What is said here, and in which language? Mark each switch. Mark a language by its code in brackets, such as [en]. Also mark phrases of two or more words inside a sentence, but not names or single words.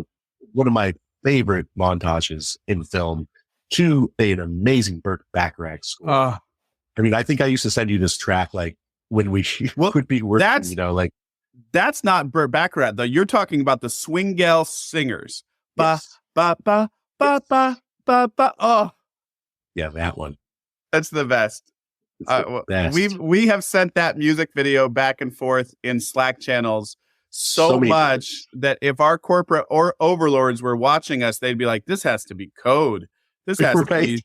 [en] One of my favorite montages in film to an amazing Burt Bacharach score. I mean, I think I used to send you this track when we would be working, That's not Burt Bacharach, though. You're talking about the Swingale Singers. Ba, yes. ba, ba, ba, ba, ba, ba. Oh, Yeah, that one. that's the best. Best. We have sent that music video back and forth in Slack channels so many much times. that if our corporate or overlords were watching us, they'd be like, "This has to be code. This has to be.